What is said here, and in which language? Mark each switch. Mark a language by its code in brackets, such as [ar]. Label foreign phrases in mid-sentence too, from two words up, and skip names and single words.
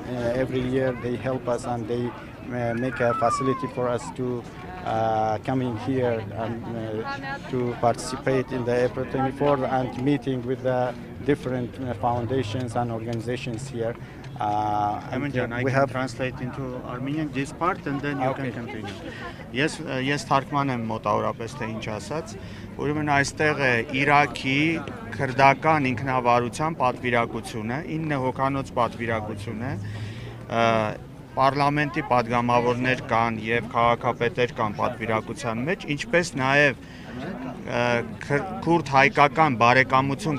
[en] Every year they help us, and they make a facility for us to coming here and to participate in the April 24th and meeting with the different foundations and organizations here. We have translate into Armenian this part, and then you can continue. [hy] Ես թարգման եմ մոտավորապես թե ինչ ասած, ուրեմն այստեղ է Իրաքի քրդական ինքնավարության պատվիրակությունը, 9 հոգանոց պատվիրակություն է, Պարլամենտի падգամավորներ կան եւ քաղաքապետեր կան պատվիրակության մեջ, ինչպես նաեւ քուրդ հայկական բարեկամություն